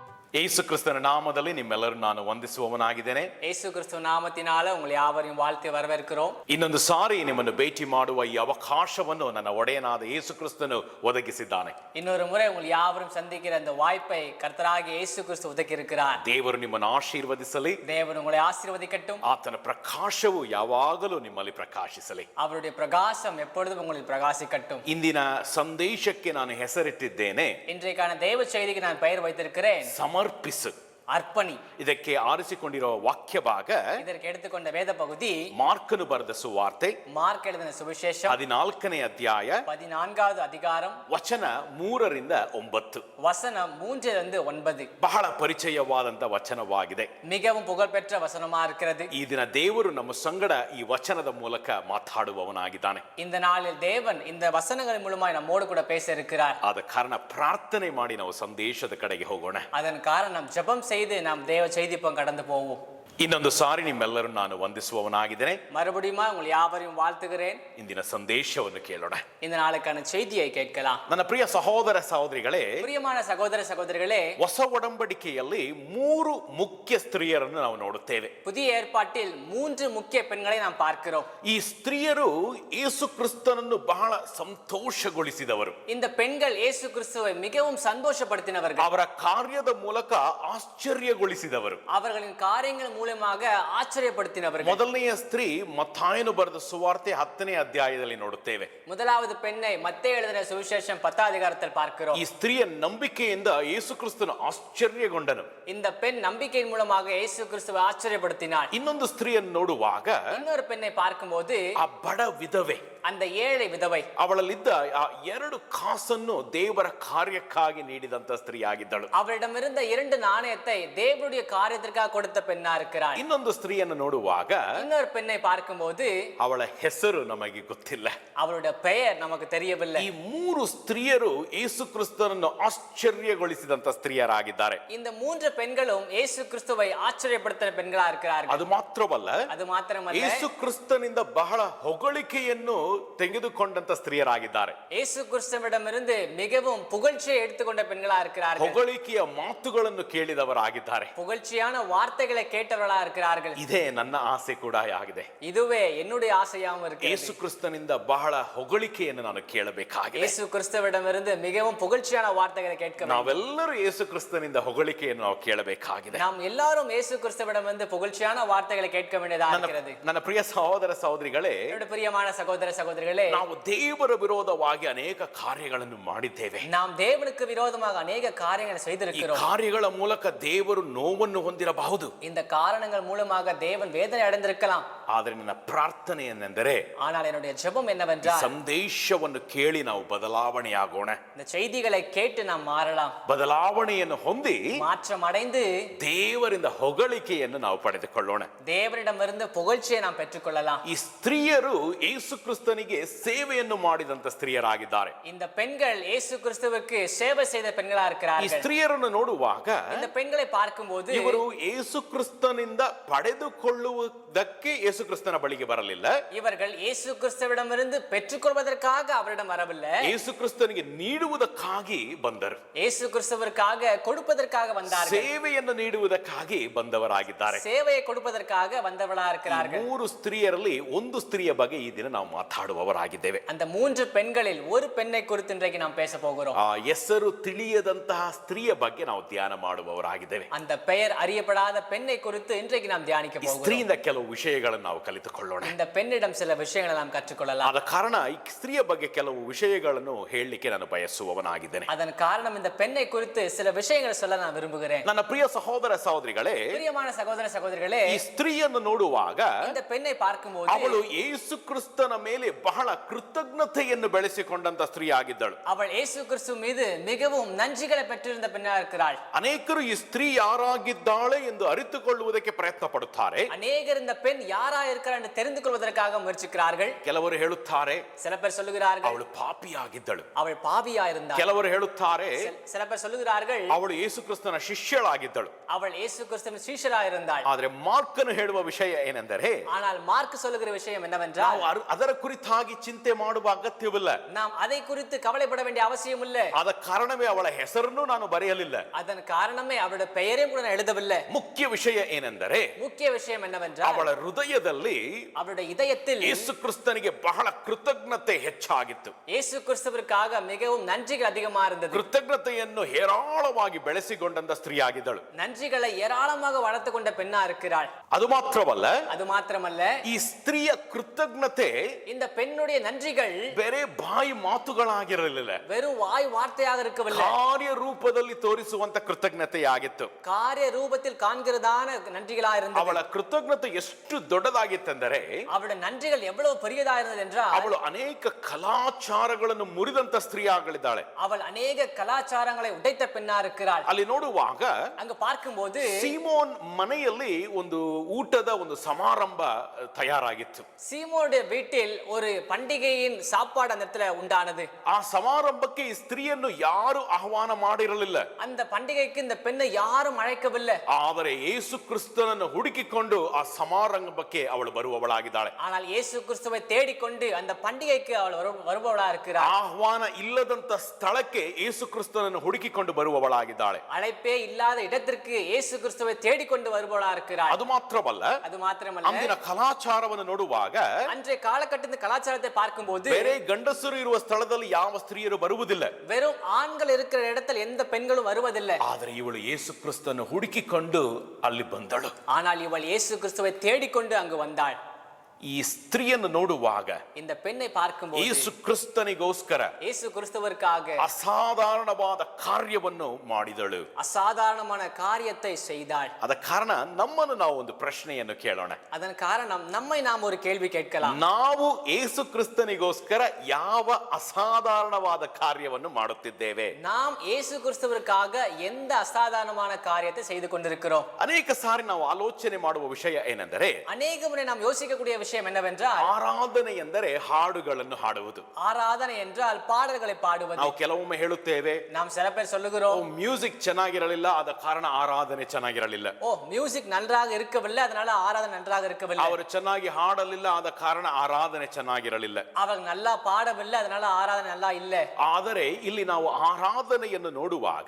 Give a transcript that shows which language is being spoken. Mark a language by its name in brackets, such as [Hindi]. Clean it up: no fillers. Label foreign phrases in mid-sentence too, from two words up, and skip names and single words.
[Kannada] ಯೇಸು ಕ್ರಿಸ್ತನ ನಾಮದಲ್ಲಿ ನಿಮ್ಮೆಲ್ಲರನ್ನು ನಾನು ವಂದಿಸುವವನಾಗಿದ್ದೇನೆ. [Tamil] ಯೇಸು ಕ್ರಿಸ್ತ ನಾಮத்தினால உங்களை யாவரையும் வாழ்த்தி வரவேற்கிறோம். [Kannada] ಇನ್ನೊಂದು ಸಾರಿ ನಿಮ್ಮನ್ನು ಭೇಟಿ ಮಾಡುವ ಈ ಅವಕಾಶವನ್ನು ನನ್ನ ಒಡೆಯನಾದ ಯೇಸು ಕ್ರಿಸ್ತನು ಒದಗಿಸಿದ್ದಾನೆ. [Tamil] இன்னொரு முறை உங்களை யாவரும் சந்திக்கிற அந்த வாய்ப்பை கர்த்தராகிய இயேசு கிறிஸ்து ஒதுக்கி இருக்கிறார். [Kannada] ದೇವರು ನಿಮ್ಮನ್ನು ಆಶೀರ್ವದಿಸಲಿ. [Tamil] தேவன் உங்களை ஆசீர்வதிக்கட்டும். [Kannada] ಆತನ ಪ್ರಕಾಶವು ಯಾವಾಗಲೂ ನಿಮ್ಮಲ್ಲಿ ಪ್ರಕಾಶಿಸಲಿ. [Tamil] அவருடைய பிரகாசம் எப்பொழுதும் உங்களில் பிரகாசிக்கட்டும். [Kannada] ಇಂದಿನ ಸಂದೇಶಕ್ಕೆ ನಾನು ಹೆಸರಿಟ್ಟಿದ್ದೇನೆ, [Tamil] இன்றைக்கான தேவ செய்திக்கு நான் பெயர் வைத்திருக்கிறேன், [Kannada] ಸಮರ್ಪಿಸು. ಅರ್ಪಣಿ. ಇದಕ್ಕೆ ಆರಿಸಿಕೊಂಡಿರುವ ವಾಕ್ಯ ಭಾಗ [Tamil] இதற்கு எடுத்துக்கொண்ட வேத பகுதி [Kannada] ಮಾರ್ಕನು ಬರೆದ ಸುವಾರ್ತೆ [Tamil] ಮಾರ್ಕ್ எழுதின சுவிசேஷம் [Kannada] 14ನೇ ಅಧ್ಯಾಯ [Tamil] 14வது அதிகாரம் [Kannada] ವಚನ 3ರಿಂದ 9. [Tamil] வசனம் 3லிருந்து 9. [Kannada] ಬಹಳ ಪರಿಚಯವಾದಂತ ವಚನವಾಗಿದೆ. [Tamil] மிகவும் புகழ்பெற்ற வசனமா இருக்கிறது. [Kannada] ಈ ದಿನ ದೇವರು ನಮ್ಮ ಸಂಗಡ ಈ ವಚನದ ಮೂಲಕ ಮಾತಾಡುವವನಾಗಿದ್ದಾನೆ. [Tamil] இந்த நாளில் தேவன் இந்த வசனங்கள் மூலமாய் நம்மோடு கூட பேச இருக்கிறார். [Kannada] ಆದ ಕಾರಣ ಪ್ರಾರ್ಥನೆ ಮಾಡಿ ನಾವು ಸಂದೇಶದ ಕಡೆಗೆ ಹೋಗೋಣ. [Tamil] அதன் காரணம் ஜெபம் செய்து நாம் தேவ செய்திப்பம் கடந்து போவோம். [Kannada] ಇನ್ನೊಂದು ಸಾರಿ ನಿಮ್ಮೆಲ್ಲರನ್ನು ನಾನು ವಂದಿಸುವವನಾಗಿದ್ದೇನೆ. [Tamil] மறுபடியும் உங்களை யாவரையும் வாழ்த்துகிறேன். [Kannada] ಇಂದಿನ ಸಂದೇಶವನ್ನು ಕೇಳೋಣ. [Tamil] இந்த நாளுக்கான செய்தியை கேட்கலாம். [Kannada] ನನ್ನ ಪ್ರಿಯ ಸಹೋದರ ಸಹೋದರಿಗಳೇ, [Tamil] பிரியமான சகோதர சகோதரிகளே, [Kannada] ಹೊಸ ಒಡಂಬಡಿಕೆಯಲ್ಲಿ 3 ಮುಖ್ಯ ಸ್ತ್ರೀಯರನ್ನು ನಾವು ನೋಡುತ್ತೇವೆ. [Tamil] புதிய ஏற்பாட்டில் 3 முக்கிய பெண்களை நாம் பார்க்கிறோம். [Kannada] ಈ ಸ್ತ್ರೀಯರು ಯೇಸು ಕ್ರಿಸ್ತನನ್ನು ಬಹಳ ಸಂತೋಷಗೊಳಿಸಿದವರು. [Tamil] இந்த பெண்கள் இயேசு கிறிஸ்துவை மிகவும் சந்தோஷப்படுத்தினவர்கள். [Kannada] ಅವರ ಕಾರ್ಯದ ಮೂಲಕ ಆಶ್ಚರ್ಯಗೊಳಿಸಿದವರು. [Tamil] அவர்களின் காரியங்கள் மூலமாக ஆச்சரியப்படுத்தினவர்கள். [Kannada] ಮೊದಲನೆಯ ಸ್ತ್ರೀ ಮತ್ತಾಯನು ಬರೆದ ಸುವಾರ್ತೆ 10ನೇ ಅಧ್ಯಾಯದಲ್ಲಿ ನೋಡುತ್ತೇವೆ. [Tamil] முதலாவது பெண்ணை மத்தேயு எழுதின சுவிசேஷம் 10வது அதிகாரத்தில் பார்க்கிறோம். [Kannada] ಈ ಸ್ತ್ರೀಯ ನಂಬಿಕೆಯಿಂದ ಯೇಸು ಕ್ರಿಸ್ತನು ಆಶ್ಚರ್ಯಗೊಂಡನು. [Tamil] இந்த பெண் நம்பிக்கையின் மூலமாக இயேசு கிறிஸ்துவை ஆச்சரியப்படுத்தினார். [Kannada] ಇನ್ನೊಂದು ಸ್ತ್ರೀಯನ್ನು ನೋಡುವಾಗ [Tamil] இன்னொரு பெண்ணை பார்க்கும்போது [Kannada] ಆ ಬಡ ವಿಧವೆ, [Tamil] அந்த ஏழை விதவை, [Kannada] ಅವಳಲ್ಲಿದ್ದ ಆ 2 ಕಾಸನ್ನು ದೇವರ ಕಾರ್ಯಕ್ಕಾಗಿ ನೀಡಿದಂತ ಸ್ತ್ರೀಯಾಗಿದ್ದಳು. [Tamil] அவரிடமிருந்த 2 நாணயத்தை தேவனுடைய காரியத்திற்காக கொடுத்த பெண்ணா இருக்கிறார். [Kannada] ಇನ್ನೊಂದು ಸ್ತ್ರೀಯನ್ನು ನೋಡುವಾಗ [Tamil] இன்னொரு பெண்ணை பார்க்கும்போது [Kannada] ಅವಳ ಹೆಸರು ನಮಗೆ ಗೊತ್ತಿಲ್ಲ. [Tamil] அவளுடைய பெயர் நமக்கு தெரியவில்லை. [Kannada] ಈ 3 ಸ್ತ್ರೀಯರು ಯೇಸು ಕ್ರಿಸ್ತನನ್ನು ಆಶ್ಚರ್ಯಗೊಳಿಸಿದಂತ ಸ್ತ್ರೀಯರಾಗಿದ್ದಾರೆ. [Tamil] இந்த 3 பெண்களும் இயேசு கிறிஸ்துவை ஆச்சரியப்படுத்தின பெண்களா இருக்கிறார்கள். [Kannada] ಅದು ಮಾತ್ರವಲ್ಲ, [Tamil] அது ಮಾತ್ರಮಲ್ಲ, [Kannada] ಯೇಸು ಕ್ರಿಸ್ತನಿಂದ ಬಹಳ ಹೊಗಳಿಕೆಯನ್ನು ತೆಗೆದುಕೊಂಡಂತ ಸ್ತ್ರೀಯರಾಗಿದ್ದಾರೆ. [Tamil] இயேசு கிறிஸ்துவிடமிருந்து மிகவும் புகழ்ச்சியை எடுத்துக்கொண்ட பெண்களா இருக்கிறார்கள். [Kannada] ಹೊಗಳಿಕೆಯ ಮಾತುಗಳನ್ನು ಕೇಳಿದವರಾಗಿದ್ದಾರೆ. [Tamil] புகழ்ச்சியான வார்த்தைகளை கேட்டவர்களா இருக்கிறார்கள். [Kannada] ಇದೇ ನನ್ನ ಆಸೆ ಕೂಡ ಆಗಿದೆ. [Tamil] இதுவே என்னுடைய ஆசையாகவும் இருக்கிறது. [Kannada] ಯೇಸು ಕ್ರಿಸ್ತನಿಂದ ಬಹಳ ಹೊಗಳಿಕೆಯನ್ನು ನಾನು ಕೇಳಬೇಕಾಗಿದೆ. [Tamil] இயேசு கிறிஸ்துவிடமிருந்து மிகவும் புகழ்ச்சியான வார்த்தைகளை கேட்க வேண்டும். [Kannada] ನಾವೆಲ್ಲರೂ ಯೇಸು ಕ್ರಿಸ್ತನಿಂದ ಹೊಗಳಿಕೆಯನ್ನು ನಾವು ಕೇಳಬೇಕಾಗಿದೆ. [Tamil] நாம் எல்லாரும் இயேசு கிறிஸ்துவிடமிருந்து புகழ்ச்சியான வார்த்தைகளை கேட்க வேண்டியதா இருக்கிறது. [Kannada] ನನ್ನ ಪ್ರಿಯ ಸಹೋದರ ಸಹೋದರಿಗಳೇ, [Tamil] என்னுடைய பிரியமான சகோதர சகோதரிகளே, [Kannada] ನಾವು ದೇವರ ವಿರೋಧವಾಗಿ ಅನೇಕ ಕಾರ್ಯಗಳನ್ನು ಮಾಡಿದ್ದೇವೆ. [Tamil] நாம் தேவனுக்கு விரோதமாக அநேக காரியங்களை [Kannada] ಈ [Tamil] செய்திருக்கிறோம். [Kannada] ಕಾರ್ಯಗಳ ಮೂಲಕ ದೇವರು ನೋವನ್ನು ಹೊಂದಿರಬಹುದು. [Tamil] இந்த காரணங்கள் மூலமாக தேவன் வேதனை அடைந்திருக்கலாம். [Kannada] ಆದರೆ ನನ್ನ ಪ್ರಾರ್ಥನೆ ಏನೆಂದರೆ, [Tamil] ஆனால் என்னுடைய ஜெபம் [Kannada] ಈ [Tamil] என்னவென்றால், [Kannada] ಸಂದೇಶವನ್ನು ಕೇಳಿ ನಾವು ಬದಲಾವಣೆಯಾಗೋಣ. [Tamil] இந்த செய்திகளை கேட்டு நாம் ಮಾರலாம். [Kannada] ಬದಲಾವಣೆಯನ್ನು ಹೊಂದಿ [Tamil] மாற்றம் அடைந்து [Kannada] ದೇವರಿಂದ ಹೊಗಳಿಕೆಯನ್ನು ನಾವು ಪಡೆದುಕೊಳ್ಳೋಣ. [Tamil] தேவனிடமிருந்து புகழ்ச்சியை நாம் பெற்றுக்கொள்ளலாம். [Kannada] ಈ ಸ್ತ್ರೀಯರು ಯೇಸು ಕ್ರಿಸ್ತನಿಗೆ ಸೇವೆಯನ್ನು ಮಾಡಿದಂತ ಸ್ತ್ರೀಯರಾಗಿದ್ದಾರೆ. [Tamil] இந்த பெண்கள் இயேசு கிறிஸ்துவுக்கு சேவை செய்த பெண்களா [Kannada] ಈ [Tamil] இருக்கிறார்கள். [Kannada] ಸ್ತ್ರೀಯರನ್ನು ನೋಡುವಾಗ [Tamil] இந்த பெண்களை பார்க்கும்போது [Kannada] ಇವರು ಯೇಸು ಕ್ರಿಸ್ತನಿಂದ ಪಡೆದುಕೊಳ್ಳುವುದಕ್ಕೆ ಯೇಸು ಕ್ರಿಸ್ತನ ಬಳಿಗೆ ಬರಲಿಲ್ಲ. [Tamil] இவர்கள் இயேசு கிறிஸ்துவிடமிருந்து பெற்றுக்கொள்வதற்காக அவரிடம் வரவில்லை. [Kannada] ಯೇಸು ಕ್ರಿಸ್ತನಿಗೆ ನೀಡುವುದಕ್ಕಾಗಿ ಬಂದರು. [Tamil] இயேசு கிறிஸ்துவிற்காக கொடுப்பதற்காக வந்தார்கள். [Kannada] ಸೇವೆಯನ್ನು ನೀಡುವುದಕ್ಕಾಗಿ ಬಂದವರಾಗಿದ್ದಾರೆ. [Tamil] சேவையை கொடுப்பதற்காக வந்தவர்களா இருக்கிறார்கள். [Kannada] 3 ಸ್ತ್ರೀಯರಲ್ಲಿ ಒಂದು ಸ್ತ್ರೀಯ ಬಗ್ಗೆ ಈ ದಿನ ನಾವು ಮಾತಾಡುವವರಾಗಿದ್ದೇವೆ. [Tamil] அந்த 3 பெண்களில் ஒரு பெண்ணை குறித்து இன்றைக்கு நாம் பேச போகிறோம். [Kannada] ಆ ಹೆಸರು ತಿಳಿಯದಂತಹ ಸ್ತ್ರೀಯ ಬಗ್ಗೆ ನಾವು ಧ್ಯಾನ ಮಾಡುವವರಾಗಿದ್ದೇವೆ. [Tamil] அந்த பெயர் அறியப்படாத பெண்ணை குறித்து இன்றைக்கு நாம் தியானிக்க [Kannada] ಈ [Tamil] போகிறோம். [Kannada] ಸ್ತ್ರೀಯಿಂದ ಕೆಲವು ವಿಷಯಗಳನ್ನು ನಾವು ಕಲಿತುಕೊಳ್ಳೋಣ. [Tamil] இந்த பெண்ணிடம் சில விஷயங்களை நாம் கற்றுக்கொள்ளலாம். [Kannada] ಆದ ಕಾರಣ ಈ ಸ್ತ್ರೀಯ ಬಗ್ಗೆ ಕೆಲವು ವಿಷಯಗಳನ್ನು ಹೇಳಲಿಕ್ಕೆ ನಾನು ಬಯಸುವವನಾಗಿದ್ದೇನೆ. [Tamil] அதன் காரணம் இந்த பெண்ணை குறித்து சில விஷயங்களை சொல்ல நான் விரும்புகிறேன். [Kannada] ನನ್ನ ಪ್ರಿಯ ಸಹೋದರ ಸಹೋದರಿಗಳೇ, [Tamil] பிரியமான சகோதர சகோதரிகளே, [Kannada] ಈ ಸ್ತ್ರೀಯನ್ನು ನೋಡುವಾಗ [Tamil] இந்த பெண்ணை பார்க்கும்போது [Kannada] ಅವಳು ಯೇಸು ಕ್ರಿಸ್ತನ ಮೇಲೆ ಬಹಳ ಕೃತಜ್ಞತೆಯನ್ನು ಬೆಳೆಸಿಕೊಂಡಂತ ಸ್ತ್ರೀ ಆಗಿದ್ದಳು. [Tamil] அவள் இயேசு கிறிஸ்து மீது மிகவும் நன்றிகளை பெற்றிருந்த பெண்ணா இருக்கிறாள். [Kannada] ಅನೇಕರು ಈ ಸ್ತ್ರೀ ಯಾರಾಗಿದ್ದಾಳೆ ಎಂದು ಅರಿತುಕೊಳ್ಳುವುದಕ್ಕೆ ತಿಳಿದುಕೊಳ್ಳುವುದಕ್ಕೆ ಪ್ರಯತ್ನ ಪಡುತ್ತಾರೆ. [Tamil] அநேகர் இந்த பெண் யாரா இருக்கிறார் என்று தெரிந்து கொள்வதற்காக முயற்சிக்கிறார்கள். [Kannada] ಕೆಲವರು ಹೇಳುತ್ತಾರೆ [Tamil] சில பேர் சொல்லுகிறார்கள் [Kannada] ಅವಳು ಪಾಪಿಯಾಗಿದ್ದಳು. [Tamil] அவள் பாவியா இருந்தாள். [Kannada] ಕೆಲವರು ಹೇಳುತ್ತಾರೆ [Tamil] சில பேர் சொல்லுகிறார்கள் [Kannada] ಅವಳು ಯೇಸು ಕ್ರಿಸ್ತನ ಶಿಷ್ಯಳಾಗಿದ್ದಳು. [Tamil] அவள் இயேசு கிறிஸ்துவின் சீஷரா இருந்தாள். [Kannada] ಆದ್ರೆ ಮಾರ್ಕನು ಹೇಳುವ ವಿಷಯ ಏನೆಂದರೆ, [Tamil] ஆனால் மார்க் சொல்லுகிற விஷயம் என்னவென்றால், [Kannada] ನಾವು ಅದರ ಕುರಿತಾಗಿ ಚಿಂತೆ ಮಾಡುವ ಅಗತ್ಯವಿಲ್ಲ. [Tamil] நாம் அதை குறித்து கவலைப்பட வேண்டிய அவசியம் இல்லை. [Kannada] ಆದ ಕಾರಣವೇ ಅವಳ ಹೆಸರನ್ನು ನಾನು ಬರೆಯಲಿಲ್ಲ. [Tamil] அதன் காரணமே அவளுடைய பெயரையும் கூட நான் எழுதவில்லை. [Kannada] ಮುಖ್ಯ ವಿಷಯ ಏನೆಂದರೆ, [Tamil] முக்கிய விஷயம் என்னவென்றால், [Kannada] ಅವಳ ಹೃದಯದಲ್ಲಿ [Tamil] அவளுடைய இதயத்தில் [Kannada] ಯೇಸು ಕ್ರಿಸ್ತನಿಗೆ ಬಹಳ ಕೃತಜ್ಞತೆ ಹೆಚ್ಚಾಗಿತ್ತು. [Tamil] இயேசு கிறிஸ்துவிற்காக மிகவும் நன்றிகள் அதிகமா இருந்தது. [Kannada] ಕೃತಜ್ಞತೆಯನ್ನು ಹೇರಾಳವಾಗಿ ಬೆಳೆಸಿಕೊಂಡಂತ ಸ್ತ್ರೀಯಾಗಿದ್ದಳು. [Tamil] நன்றிகளை ஏராளமாக வளர்த்து கொண்ட பெண்ணா இருக்கிறாள். [Kannada] ಅದು ಮಾತ್ರವಲ್ಲ, [Tamil] அது ಮಾತ್ರமல்ல, [Kannada] ಈ ಸ್ತ್ರೀಯ ಕೃತಜ್ಞತೆ [Tamil] இந்த பெண்ணுடைய நன்றிகள் [Kannada] ಬೇರೆ ಬಾಯಿ ಮಾತುಗಳಾಗಿರಲಿಲ್ಲ, [Tamil] வெறும் வாய் வார்த்தையாக இருக்கவில்லை, [Kannada] ಕಾರ್ಯ ರೂಪದಲ್ಲಿ ತೋರಿಸುವಂತ ಕೃತಜ್ಞತೆಯಾಗಿತ್ತು. [Tamil] காரிய ரூபத்தில் காண்கிறதான நன்றிகளா இருந்தது. [Kannada] ಅವಳ ಕೃತಜ್ಞತೆ ಎಷ್ಟು ದೊಡ್ಡದಾಗಿತ್ತೆಂದರೆ, [Tamil] அவளுடைய நன்றிகள் எவ்வளவு பெரியதா இருந்தது என்றால், [Kannada] ಅವಳು ಅನೇಕ ಕಲಾಚಾರಗಳನ್ನು ಮುರಿದಂತ ಸ್ತ್ರೀಯಾಗಳಿದ್ದಾಳೆ. [Tamil] அவள் அநேக கலாச்சாரங்களை உடைத்த பெண்ணா இருக்கிறாள். [Kannada] ಅಲ್ಲಿ ನೋಡುವಾಗ [Tamil] அங்கு பார்க்கும்போது [Kannada] ಸೀಮೋನ್ ಮನೆಯಲ್ಲಿ ಒಂದು ಊಟದ ಒಂದು ಸಮಾರಂಭ ತಯಾರಾಗಿತ್ತು. [Tamil] சீமோனுடைய வீட்டில் ஒரு பண்டிகையின் சாப்பாடு அந்த இடத்துல உண்டானது. [Kannada] ಆ ಸಮಾರಂಭಕ್ಕೆ ಈ ಸ್ತ್ರೀಯನ್ನು ಯಾರು ಆಹ್ವಾನ ಮಾಡಿರಲಿಲ್ಲ. [Tamil] அந்த பண்டிகைக்கு இந்த பெண்ணை யாரும் அழைக்கவில்லை. [Kannada] ಆದರೆ ಯೇಸು ಕ್ರಿಸ್ತನನ್ನು ಹುಡುಕಿಕೊಂಡು ಆ ಸಮಾರಂಭಕ್ಕೆ ಅವಳು ಬರುವವಳಾಗಿದ್ದಾಳೆ. [Tamil] ஆனால் இயேசு கிறிஸ்துவை தேடிக்கொண்டு அந்த பண்டிகைக்கு அவள் வருபவளா இருக்கிறாள். [Kannada] ಆಹ್ವಾನ ಇಲ್ಲದಂತ ಸ್ಥಳಕ್ಕೆ ಯೇಸು ಕ್ರಿಸ್ತನನ್ನು ಹುಡುಕಿಕೊಂಡು ಬರುವವಳಾಗಿದ್ದಾಳೆ. [Tamil] அழைப்பே இல்லாத இடத்திற்கு இயேசு கிறிஸ்துவை தேடிக்கொண்டு வருபவளா இருக்கிறாள். [Kannada] ಅದು ಮಾತ್ರವಲ್ಲ, [Tamil] அது ಮಾತ್ರಮಲ್ಲ, [Kannada] ಅಂದಿನ ಕಲಾಚಾರವನ್ನು ನೋಡುವಾಗ [Tamil] அன்றைய காலகட்டத்தின் கலாச்சாரத்தை பார்க்கும்போது [Kannada] ಬೇರೆ ಗಂಡಸರು ಇರುವ ಸ್ಥಳದಲ್ಲಿ ಯಾವ ಸ್ತ್ರೀಯರು ಬರುವುದಿಲ್ಲ. [Tamil] வெறும் ஆண்கள் இருக்கிற இடத்தில் எந்த பெண்களும் வருவதில்லை. [Kannada] ಆದರೆ ಇವಳು ಯೇಸು ಕ್ರಿಸ್ತನ್ನು ಹುಡುಕಿಕೊಂಡು ಅಲ್ಲಿ ಬಂದಳು. [Tamil] ஆனால் இவள் இயேசு கிறிஸ்துவை தேடிக்கொண்டு அங்கு வந்தாள். [Kannada] ಈ ಸ್ತ್ರೀಯನ್ನು ನೋಡುವಾಗ [Tamil] இந்த பெண்ணை பார்க்கும்போது [Kannada] ಯೇಸು ಕ್ರಿಸ್ತನಿಗೋಸ್ಕರ [Tamil] இயேசு கிறிஸ்துவிற்காக [Kannada] ಅಸಾಧಾರಣವಾದ ಕಾರ್ಯವನ್ನು ಮಾಡಿದಳು. [Tamil] அசாதாரணமான காரியத்தை செய்தாள். [Kannada] ಅದ ಕಾರಣ ನಮ್ಮನ್ನು ನಾವು ಒಂದು ಪ್ರಶ್ನೆಯನ್ನು ಕೇಳೋಣ. [Tamil] அதன் காரணம் நம்மை நாம் ஒரு கேள்வி கேட்கலாம். [Kannada] ನಾವು ಯೇಸು ಕ್ರಿಸ್ತನಿಗೋಸ್ಕರ ಯಾವ ಅಸಾಧಾರಣವಾದ ಕಾರ್ಯವನ್ನು ಮಾಡುತ್ತಿದ್ದೇವೆ? [Tamil] நாம் இயேசு கிறிஸ்துவிற்காக எந்த அசாதாரணமான காரியத்தை செய்து கொண்டிருக்கிறோம்? [Kannada] ಅನೇಕ ಸಾರಿ ನಾವು ಆಲೋಚನೆ ಮಾಡುವ ವಿಷಯ ಏನೆಂದರೆ, [Tamil] அநேக முறை நாம் யோசிக்கக்கூடிய விஷயம் என்னவென்றால், [Kannada] ಆರಾಧನೆ ಎಂದರೆ ಹಾಡುಗಳನ್ನು ಹಾಡುವುದು. [Tamil] ஆராதனை என்றால் பாடல்களை பாடுவது. [Kannada] ನಾವು ಕೆಲವೊಮ್ಮೆ ಹೇಳುತ್ತೇವೆ, [Tamil] நாம் சில பேர் சொல்லுகிறோம், [Kannada] ಮ್ಯೂಸಿಕ್ ಚೆನ್ನಾಗಿರಲಿಲ್ಲ, ಆದ ಕಾರಣ ಆರಾಧನೆ ಚೆನ್ನಾಗಿರಲಿಲ್ಲ. [Tamil] ஓ மியூசிக் நன்றாக இருக்கவில்லை, அதனால ஆராதனை நன்றாக இருக்கவில்லை. [Kannada] ಅವರು ಚೆನ್ನಾಗಿ ಹಾಡಲಿಲ್ಲ, ಆದ ಕಾರಣ ಆರಾಧನೆ ಚೆನ್ನಾಗಿರಲಿಲ್ಲ. [Tamil] அவங்க நல்லா பாடவில்லை, அதனால ஆராதனை நல்லா இல்ல. [Kannada] ಆದರೆ ಇಲ್ಲಿ ನಾವು ಆರಾಧನೆಯನ್ನು ನೋಡುವಾಗ